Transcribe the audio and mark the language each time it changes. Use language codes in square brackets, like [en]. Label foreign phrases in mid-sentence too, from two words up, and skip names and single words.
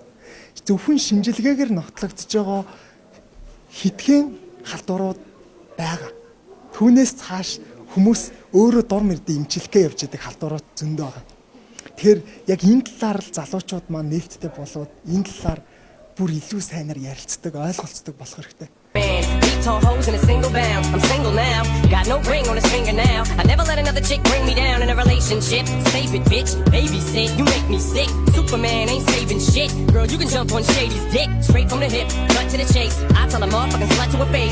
[mn] Зөвхөн шинжилгээгээр нотлогдож байгаа хэдхэн халдварууд байгаа. Түүнээс цааш хүмүүс өөрөө дор мөрдөө имчилгээ явж байгаа халдварууд зөндөө байгаа. Тэгэхээр яг энэ талаар залуучууд маань нээлттэй болоод энэ талаар бүр илүү сайнаар ярилцдаг, ойлголцдог болох хэрэгтэй. [en] Tall hoes in a single bound. I'm single now, got no ring on his finger now. I never let another chick bring me down in a relationship. Save it, bitch, babysit, you make me sick. Superman ain't saving shit. Girl, you can jump on Shady's dick. Straight from the hip, cut to the chase. I tell a motherfucking slut to her face.